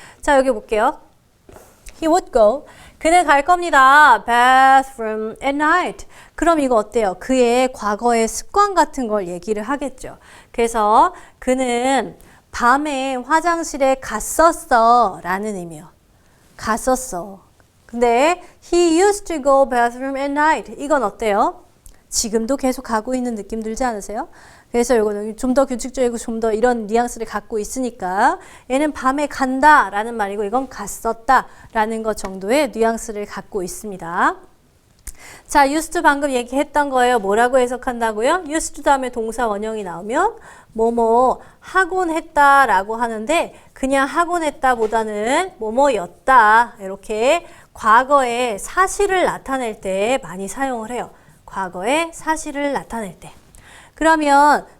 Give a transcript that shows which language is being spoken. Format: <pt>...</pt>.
<ko>자, 여기 볼게요.</ko> <en>He would go.</en> <ko>그는 갈 겁니다.</ko> <en>bathroom at night.</en> <ko>그럼 이거 어때요? 그의 과거의 습관 같은 걸 얘기를 하겠죠. 그래서 그는 밤에 화장실에 갔었어 라는 의미요. 갔었어. 근데</ko> <en>he used to go bathroom at night.</en> <ko>이건 어때요? 지금도 계속 가고 있는 느낌 들지 않으세요? 그래서 이거는 좀 더 규칙적이고 좀 더 이런 뉘앙스를 갖고 있으니까 얘는 밤에 간다 라는 말이고 이건 갔었다 라는 것 정도의 뉘앙스를 갖고 있습니다. 자, used 방금 얘기했던 거예요. 뭐라고 해석한다고요? used 다음에 동사 원형이 나오면 뭐뭐 하곤 했다 라고 하는데 그냥 하곤 했다 보다는 뭐뭐였다 이렇게 과거의 사실을 나타낼 때 많이 사용을 해요. 과거의 사실을 나타낼 때. 그러면</ko>